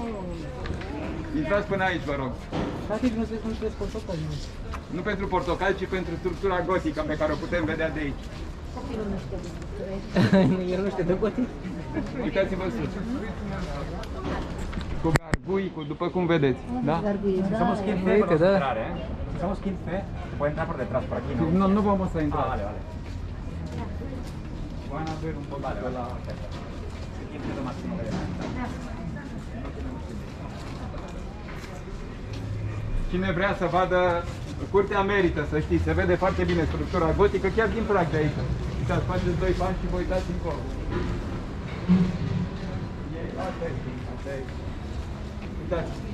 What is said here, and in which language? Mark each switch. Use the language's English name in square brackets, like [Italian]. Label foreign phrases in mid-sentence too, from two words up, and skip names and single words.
[Romanian] Intrați până aici, vă rog. Practic nu trebuie portocali. Nu pentru portocali, ci pentru structura gotică pe care o putem vedea de aici. El nu știe de gotic? Uitați-vă sus. Cu gargui, după cum vedeți. Da? [Spanish] Somos 15 [Romanian] Uite, [Spanish] podemos [Romanian] da. [Spanish] entrar, ¿eh? Somos 15, se puede entrar por detrás, por aquí, ¿no? [Romanian] Nu, nu vom să intra. [Spanish] Ah, vale, vale. Van a ver un poco Vale, de vale. la... 15 es lo máximo que debe entrar. [Romanian] Cine vrea să vadă curtea merită, să știți, se vede foarte bine structura gotică, chiar din prag de aici. Uitați, faceți doi pași și vă uitați încolo. Uitați.